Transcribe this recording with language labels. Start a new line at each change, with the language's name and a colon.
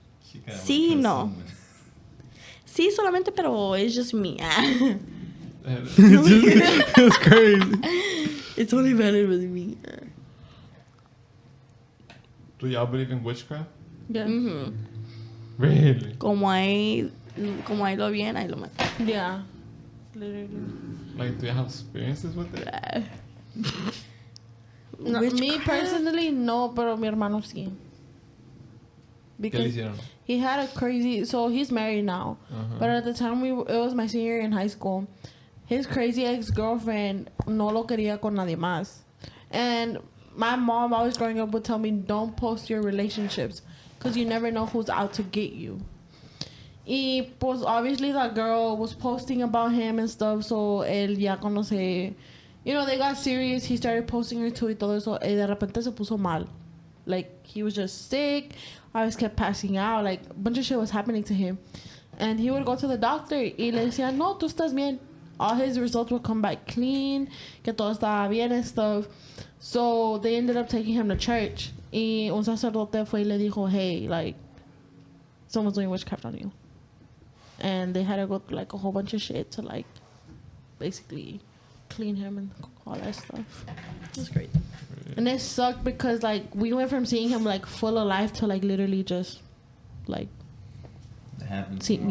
English: She kinda
Spanish: Sí,
English: went for
Spanish: no.
English: someone.
Spanish: Sí, solamente, pero
English: it's just me. It's crazy. It's only better with me. Do y'all believe in witchcraft? Yeah. Mhm. Really?
Spanish: Como ahí lo bien, ahí lo mal.
English: Yeah. Literally. Like, do you have experiences with it?
Spanish: No, me personally, no, pero mi hermano sí. ¿Qué le
English: Because
Spanish: hicieron?
English: he had a crazy. So he's married now, Uh-huh. but at the time it was my senior year in high school. His crazy ex-girlfriend
Spanish: no lo quería con nadie más,
English: and my mom always growing up would tell me don't post your relationships because you never know who's out to get you.
Spanish: Y pues
English: obviously that girl was posting about him and stuff, so
Spanish: él ya conoce.
English: You know, they got serious. He started posting her too
Spanish: y todo eso. Y de repente se puso mal.
English: Like, he was just sick. Always kept passing out. Like, a bunch of shit was happening to him. And he would go to the doctor
Spanish: y le decía, no, tú estás bien.
English: All his results would come back clean.
Spanish: Que todo estaba bien
English: and stuff. So, they ended up taking him to church.
Spanish: Y un sacerdote fue y le dijo,
English: hey, like, someone's doing witchcraft on you. And they had to go through, like, a whole bunch of shit to, like, basically clean him and all that stuff. It was great. And it sucked because, like, we went from seeing him, like, full of life to, like, literally just, like, That happened See, to my